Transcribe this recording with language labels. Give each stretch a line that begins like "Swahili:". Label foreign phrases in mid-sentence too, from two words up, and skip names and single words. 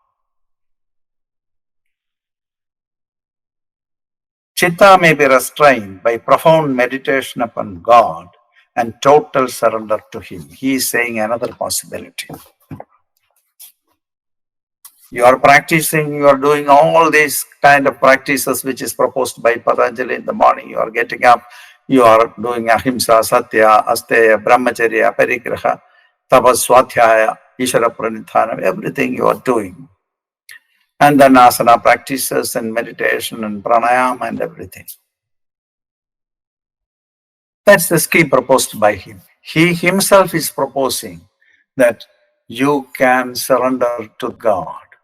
English: Chitta may be restrained by profound meditation upon God and total surrender to Him. He is saying another possibility. You are practicing, you are doing all these kind of practices which is proposed by Patanjali in the morning. You are getting up, you are doing ahimsa,
Sanskrit: satya, asteya, brahmacharya, parigraha, tapas, swadhyaya, ishvara pranidhana,
English: everything you are doing. And then asana practices and meditation and pranayama and everything. That's the scheme proposed by him. He himself is proposing that you can surrender to God.